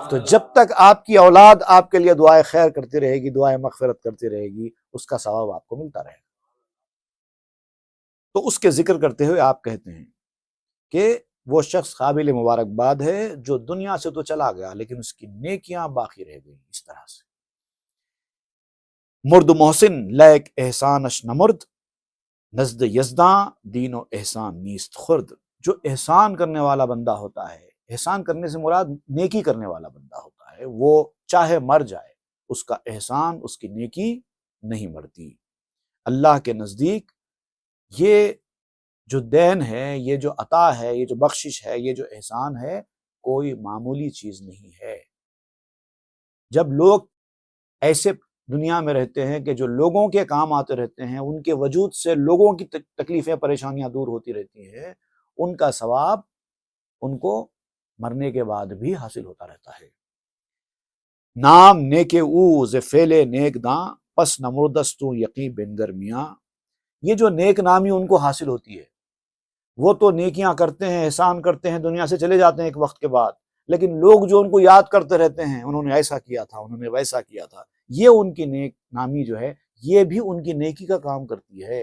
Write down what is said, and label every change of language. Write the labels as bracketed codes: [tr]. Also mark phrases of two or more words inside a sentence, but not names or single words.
[ur] تو جب تک آپ کی اولاد آپ کے لیے دعائے خیر کرتی رہے گی، دعائے مغفرت کرتی رہے گی، اس کا ثواب آپ کو ملتا رہے گا۔ تو اس کے ذکر کرتے ہوئے آپ کہتے ہیں کہ وہ شخص قابل مبارکباد ہے جو دنیا سے تو چلا گیا لیکن اس کی نیکیاں باقی رہ گئیں۔ [fa] اس طرح سے مرد محسن لیک احسانش نمرد، نزد یزداں دین و احسان نیست خرد۔ [ur] جو احسان کرنے والا بندہ ہوتا ہے، احسان کرنے سے مراد نیکی کرنے والا بندہ ہوتا ہے، وہ چاہے مر جائے اس کا احسان، اس کی نیکی نہیں مرتی۔ اللہ کے نزدیک یہ جو دین ہے، یہ جو عطا ہے، یہ جو بخشش ہے، یہ جو احسان ہے، کوئی معمولی چیز نہیں ہے۔ جب لوگ ایسے دنیا میں رہتے ہیں کہ جو لوگوں کے کام آتے رہتے ہیں، ان کے وجود سے لوگوں کی تکلیفیں پریشانیاں دور ہوتی رہتی ہیں، ان کا ثواب ان کو مرنے کے بعد بھی حاصل ہوتا رہتا ہے۔ [fa] نام نیک او ز فعل نیک داں، پس نمردستوں یقین بنگر میاں۔ [ur] یہ جو نیک نامی ان کو حاصل ہوتی ہے، وہ تو نیکیاں کرتے ہیں، احسان کرتے ہیں، دنیا سے چلے جاتے ہیں ایک وقت کے بعد، لیکن لوگ جو ان کو یاد کرتے رہتے ہیں، انہوں نے ایسا کیا تھا، انہوں نے ویسا کیا تھا، یہ ان کی نیک نامی جو ہے یہ بھی ان کی نیکی کا کام کرتی ہے۔